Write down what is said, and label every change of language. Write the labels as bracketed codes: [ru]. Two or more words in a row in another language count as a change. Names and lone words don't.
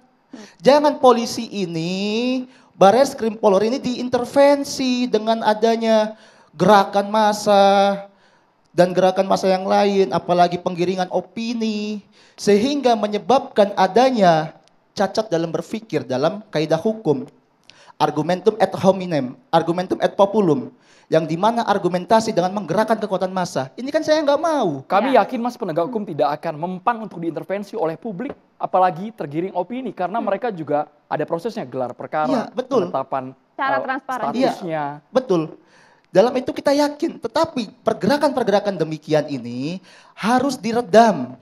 [id] Jangan polisi ini, Bareskrim Polri ini diintervensi dengan adanya gerakan massa dan gerakan massa yang lain, apalagi penggiringan opini, sehingga menyebabkan adanya cacat dalam berpikir dalam kaidah hukum. [la] Argumentum ad hominem, argumentum ad populum. [id] Yang dimana argumentasi dengan menggerakkan kekuatan massa. Ini kan saya nggak mau. Kami yakin Mas penegak hukum tidak akan mempan untuk diintervensi oleh publik, apalagi tergiring opini, karena mereka juga ada prosesnya, gelar perkara, penetapan cara transparan. statusnya. Betul. Dalam itu kita yakin, tetapi pergerakan-pergerakan demikian ini harus diredam.